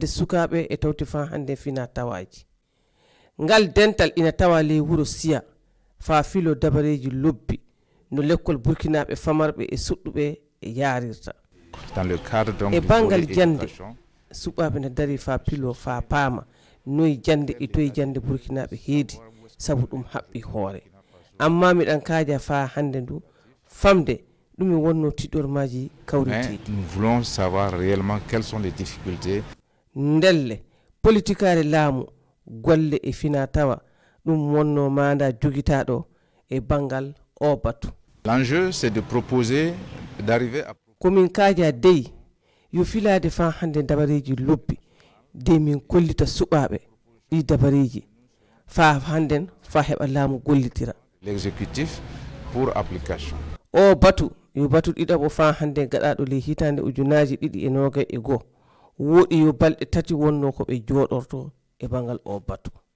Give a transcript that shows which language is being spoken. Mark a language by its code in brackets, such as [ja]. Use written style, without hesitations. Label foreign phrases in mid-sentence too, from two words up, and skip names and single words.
[ff] sukaɓe e tawti fa hande fina tawaji ngal dental ina tawa ley wuuro Siya fa filo dabareji lobbi no lekkol burkinaɓe famarɓe e suɗɗuɓe e yarirta e bangal jande suɓaɓe ne dari fa pilo fa paama noyi jande e toye jande burkinaɓe heedi sabu ɗum haɓɓi hoore amma miɗan kaaja fa hande ndu famde ɗum e wonno tiɗormaji kawriteɗi [fr] nous voulons savoir réellement quelles sont les difficultés [ff] ndelle politikare laamu golle e fina tawa ɗum wonno manda joguitaɗo e bangal o batu [fr] l'enjeu c'est de proposer d'arriver à [ff] komin kaaja dey yo filade fa hande dabareji lobbi de min kollita suɓaɓe ɗi dabareji fa handen fa heɓa laamu gollitira [fr] l'exécutif pour application [ff] o batu yo batu ɗiɗaɓo fa hande gaɗaɗo ley hitande ujunaji ɗiɗi e nogay e goho woɗi yo balɗe tati wonno ko ɓe joɗorto e bangal o batu